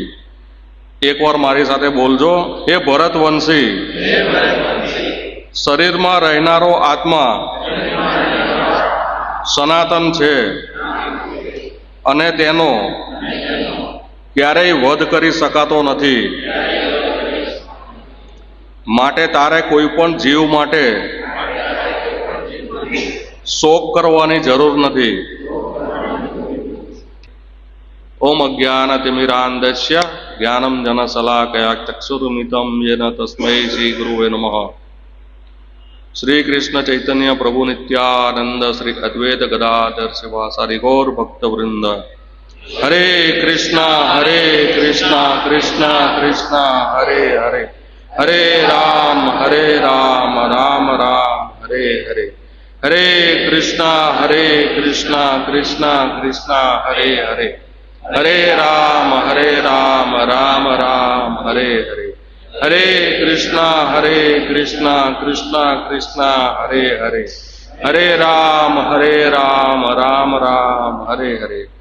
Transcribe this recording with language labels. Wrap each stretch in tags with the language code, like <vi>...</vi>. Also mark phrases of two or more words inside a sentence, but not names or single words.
<gu>એકવાર મારી સાથે બોલજો, हे ભરતવંશી, શરીરમાં રહેનારો આત્મા સનાતન છે અને તેનો ક્યારેય વધ કરી શકાતો નથી, માટે તારે કોઈ પણ જીવ માટે શોક કરવાની જરૂર નથી।</gu> <sa>ओम अज्ञानतिमिरान्धस्य ज्ञानं जनशलाकया चक्षुरुन्मिलितं येन तस्मै श्री गुरुवे नमः। श्री कृष्ण चैतन्य प्रभु नित्यानंद श्री अद्वैत गदाधर शिवासादि गौर भक्त वृंद। हरे कृष्णा कृष्णा कृष्णा हरे हरे, हरे राम राम राम हरे हरे। હરે કૃષ્ણ કૃષ્ણ કૃષ્ણ હરે હરે, હરે રામ રામ રામ હરે હરે, હરે કૃષ્ણ કૃષ્ણ કૃષ્ણ હરે હરે, હરે રામ રામ રામ હરે હરે.</sa>